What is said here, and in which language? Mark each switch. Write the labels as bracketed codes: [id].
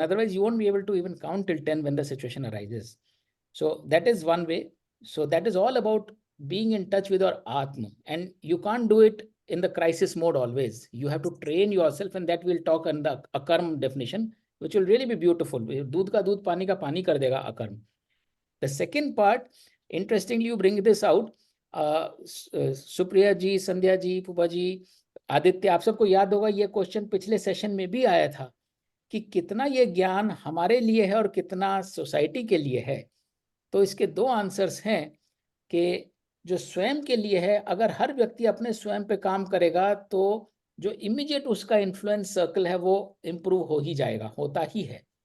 [en] Otherwise, you won't be able to even count till 10 when the situation arises. So that is one way. So that is all about being in touch with your Atma. And you can't do it in the crisis mode always. You have to train yourself, and that we'll talk in the akarm definition, which will really be beautiful. [hi] दूध का दूध पानी का पानी कर देगा akarm. [en] The second part, interestingly, you bring this out. [hi] Supriya ji, Sandhya ji, pupa जी, आदित्य, आप सबको याद होगा ये क्वेश्चन पिछले सेशन में भी आया था कि कितना ये ज्ञान हमारे लिए है और कितना सोसाइटी के लिए है. तो इसके दो आंसर्स हैं कि जो स्वयं के लिए है, अगर हर व्यक्ति अपने स्वयं पे काम करेगा तो जो इमीडिएट उसका इन्फ्लुएंस सर्कल है वो इम्प्रूव हो ही जाएगा, होता ही है.